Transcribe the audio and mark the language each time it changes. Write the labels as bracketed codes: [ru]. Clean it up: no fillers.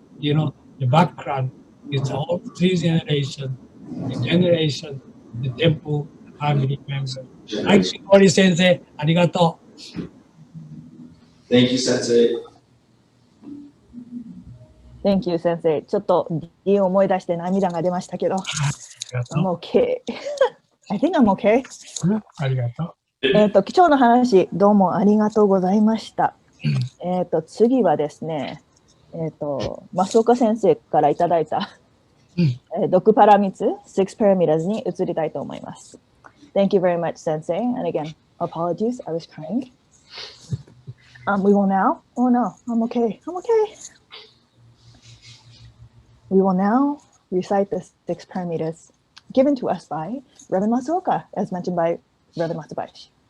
[en] The background is all 3 generations, the temple family members. Thank you, Cory Sensei. Arigato. Thank you, Sensei. Thank you, 先生。 [ja] ちょっと理由を思い出して涙が出ましたけど。 [en] I'm okay. I think I'm okay. [ja] ありがと今日の話、どうもありがとうございました。次はですね、増岡先生からいただいた、6パラミツ、6 parameters に移りたいと思います。 [en] Thank you very much, Sensei. And again, apologies, I was crying. We will now, oh no, I'm okay. We will now recite the 6 parameters given to us by Reverend Matsuoka, as mentioned by Reverend Matsubayashi.